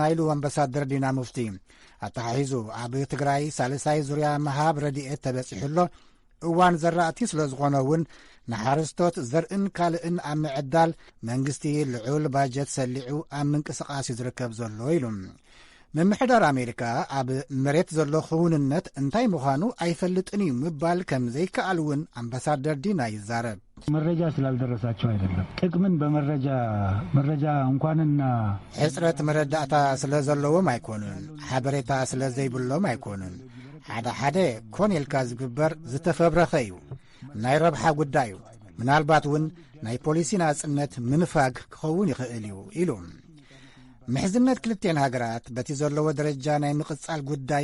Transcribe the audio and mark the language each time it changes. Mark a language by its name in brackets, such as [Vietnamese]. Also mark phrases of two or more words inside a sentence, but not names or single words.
[Tigrinya] ኢሉ ኣምባሳደር ዲና ሙፍቲ ኣተሓሒዙ ኣብ ትግራይ ሳልሳይ ዙርያ መሃብ ረድኤት ተበፂሑሎ እዋን ዘራእቲ ስለ ዝኾነ እውን ንሓረስቶት ዘርእን ካልእን ኣብ ምዕዳል መንግስቲ ልዑል ባጀት ሰሊዑ ኣብ ምንቅስቓስ ዝርከብ ዘሎ ኢሉ ምምሕዳር ኣሜሪካ ኣብ መሬት ዘሎ ክውንነት እንታይ ምዃኑ ኣይፈልጥን እዩ ምባል ከም ዘይከኣል እውን ኣምባሳደር ዲና ይዛረብ [Amharic] መረጃ ስላልደረሳቸው አይደለም ጥቅምን በመረጃ እንኳንና [Tigrinya] ሕፅረት መረዳእታ ስለ ዘለዎም ኣይኮኑን ሓበሬታ ስለ ዘይብሎም ኣይኮኑን ሓደ ኮኔልካ ዝግበር ዝተፈብረኸ እዩ ናይ ረብሓ ጉዳይ እዩ ምናልባት እውን ናይ ፖሊሲ ናጽነት ምንፋግ ክኸውን ይኽእል እዩ ኢሉ ምሕዝነት ክልቴን ሃገራት በቲ ዘለዎ ደረጃ ናይ ምቕጻል ጉዳይ